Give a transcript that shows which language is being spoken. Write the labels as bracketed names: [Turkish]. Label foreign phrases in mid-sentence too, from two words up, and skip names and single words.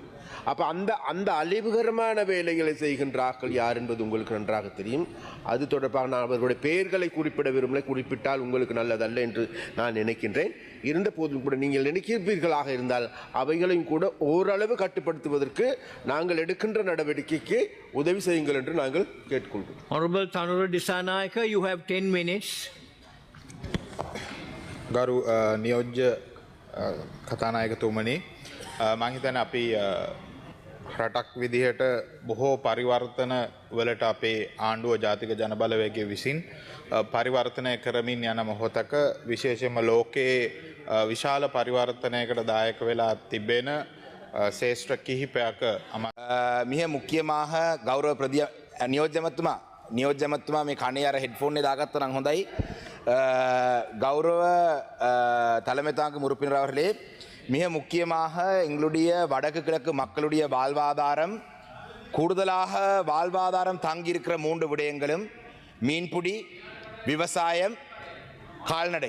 [Tamil] அப்போ அந்த அழிவுகரமான வேலைகளை செய்கின்றார்கள் யார் என்பது உங்களுக்கு நன்றாக தெரியும். அது தொடர்பாக நான் அவர்களுடைய பெயர்களை குறிப்பிட விரும்பலை, குறிப்பிட்டால் உங்களுக்கு நல்லதல்ல என்று நான் நினைக்கின்றேன். இருந்த போதும் கூட நீங்கள் நினைக்கிறீர்களாக இருந்தால் அவைகளையும் கூட ஓரளவு கட்டுப்படுத்துவதற்கு நாங்கள் எடுக்கின்ற நடவடிக்கைக்கு உதவி செய்யுங்கள் என்று நாங்கள் கேட்டுக்கொள்கிறோம். [English] Honorable Thanura Disanayake, you have 10 minutes. [Sinhala] ගරු නියෝජ්‍ය කතානායකතුමනි, මම හිතන්නේ අපි රටක් විදිහට බොහෝ පරිවර්තන වලට අපේ ආණ්ඩුව ජාතික ජනබලවේගය විසින් පරිවර්තනය කරමින් යන මොහොතක විශේෂයෙන්ම ලෝකයේ විශාල පරිවර්තනයකට දායක වෙලා තිබෙන ශේෂ්ත්‍ර කිහිපයක [Tamil] மிக முக்கியமாக கௌரவ [Sinhala] නියෝජ්‍යමත්තුමා මේ කණේ අර හෙඩ්ෆෝන් එක දාගත්තා නම් හොඳයි. [Tamil] கௌரவ தலைமைத்தாங்கும் உறுப்பினர் அவர்களே, மிக முக்கியமாக எங்களுடைய வடக்கு கிழக்கு மக்களுடைய வாழ்வாதாரம், கூடுதலாக வாழ்வாதாரம் தங்கியிருக்கிற 3 விடயங்களும் மீன்பிடி, விவசாயம், கால்நடை.